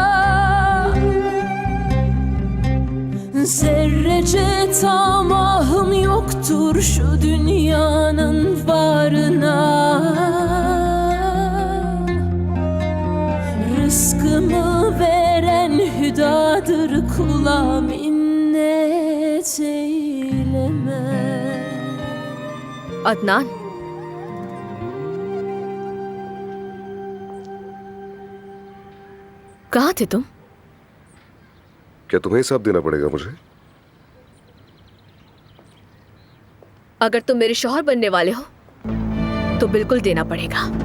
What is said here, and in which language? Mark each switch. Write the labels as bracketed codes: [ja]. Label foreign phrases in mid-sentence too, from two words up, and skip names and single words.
[tr] Zerrece tamahım yoktur şu dünyanın varına. Rızkımı veren hüdadır, kula minnet eyleme. [hi] अदनान, कहाँ थे तुम? क्या तुम्हें हिसाब देना पड़ेगा मुझे? अगर तुम मेरे शौहर बनने वाले हो तो बिल्कुल देना पड़ेगा।